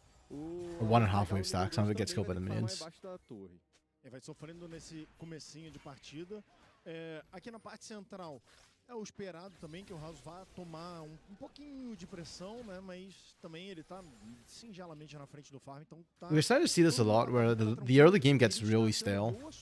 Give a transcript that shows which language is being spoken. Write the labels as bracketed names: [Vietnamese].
[English] Or 1.5 wave stack. Some of it gets killed by the minions. [Portuguese] Vai sofrendo nesse comecinho de partida. Aqui na parte central, é o esperado também que o House vá tomar um pouquinho de pressão, né? Mas também ele tá singelamente na frente do farm, então tá... [English] We're starting to see this a lot, where the early game gets really stale.